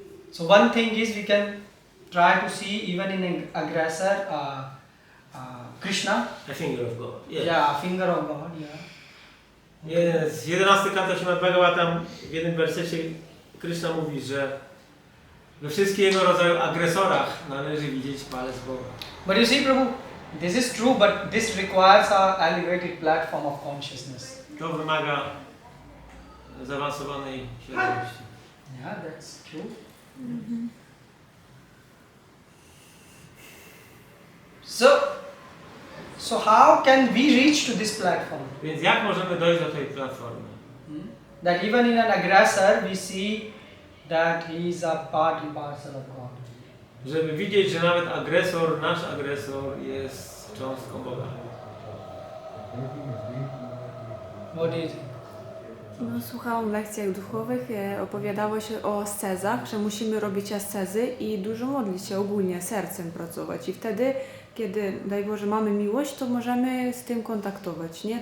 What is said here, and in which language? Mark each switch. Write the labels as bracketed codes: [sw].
[en] So one thing is we can try to see even in an aggressor, Krishna. A finger of God. Yes. Yeah, a finger of God. Yeah. Yes. [pl] 11 kanto Srimad Bhagavatam w jednym wersecie Krishna mówi, że we wszystkich jego rodzaju agresorach należy widzieć palec Boga. [en] But you see, Prabhu, this is true, but this requires an elevated platform of consciousness. [pl] To wymaga zaawansowanej świadomości. [en] Yeah, that's true. So how can we reach to this platform? [pl] Więc jak możemy dojść do tej platformy? [en] That even in an aggressor we see that he is a part and parcel of God. [pl] Żeby widzieć, że nawet agresor, nasz agresor jest cząstką Boga. [en] What do you think? [pl] No, słuchałam w lekcjach duchowych, opowiadało się o ascezach, że musimy robić ascezy i dużo modlić się ogólnie, sercem pracować. I wtedy, kiedy, daj Boże, mamy miłość, to możemy z tym kontaktować, nie?